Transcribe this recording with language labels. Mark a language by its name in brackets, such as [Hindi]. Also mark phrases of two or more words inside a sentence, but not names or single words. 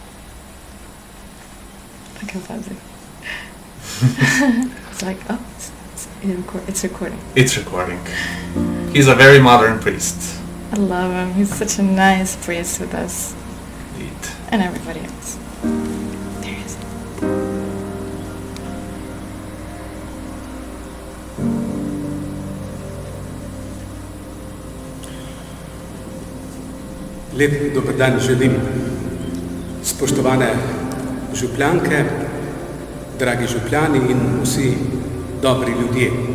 [English] I can pause it. It's like, oh, it's recording. It's recording. He's a very modern priest. I love him. He's such a nice priest with us. Indeed. And everybody else. There he is. [Slovenian] Lep dober dan želim, spoštovane župljanke, dragi župljani in vsi dobri ljudje.